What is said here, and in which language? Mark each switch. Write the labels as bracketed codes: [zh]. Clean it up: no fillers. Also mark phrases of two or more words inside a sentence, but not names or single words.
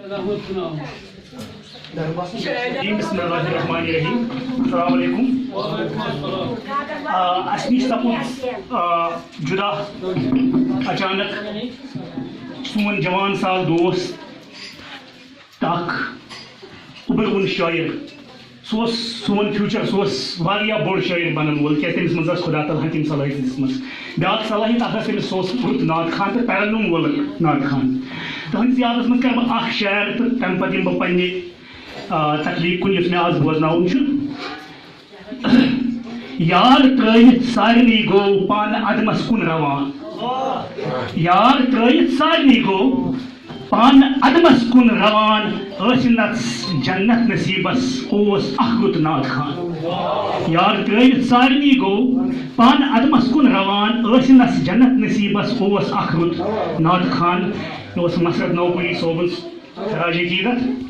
[ar] بسم اللہ الرحمن الرحیم السلام علیکم [ks] اس نش سپد جدا اچانک سون جوان سال دوست ابرون شاعر سون فیوچر سہ بوڑ شاعر بنن وول کیا تمس مز خدا تعالیٰ تم صلاحیت دس بیاا صلاحیت اخر تمس رت نعت خان تو پیرلوم وول نعت خان تہندس یادس مز کر بہ شعر تو تمہ پتہ بہ پنہ تخلیق کن یس میں آج بوزناؤن یار ترائت سارنی گو پان عدمس کن روان یار ترائت سارنی گو پان عدمس کن روان ٲسِنَس جنت نصیبس اوس اکھ رُت نعت خان یار ترائت سارنی گو پان عدمس کن روان ٲسِنَس جنت نصیبس اوس اکھ رُت نعت خان یہ مسرت نوپوری صوبن خراج عقیدت